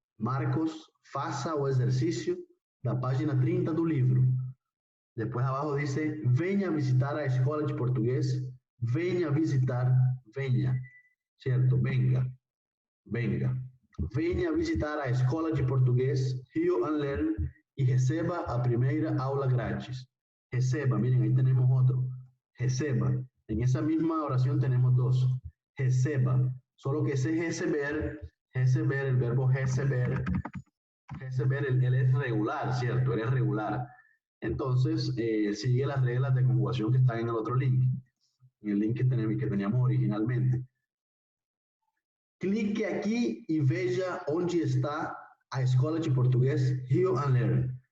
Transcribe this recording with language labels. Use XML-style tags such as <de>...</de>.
<pt>Marcos, faça o exercício da página 30 do livro.</pt> <es>Después abajo dice,</es> <pt>venha visitar a escola de portugués. Venha visitar, venha.</pt> <es>¿Cierto? Venga.</es> <pt>Venha visitar a escola de portugués Rio and Learn y receba a primeira aula grátis.</pt> <es>Receba, miren, ahí tenemos otro. Receba. En esa misma oración tenemos dos. Receba. Solo que ese receber, el verbo receber, él es regular, ¿cierto? Él es regular. Entonces, sigue las reglas de conjugación que están en el otro link. En el link que teníamos originalmente.</es> <pt>Clique aqui e veja onde está a escola de português Rio and Learn.</pt>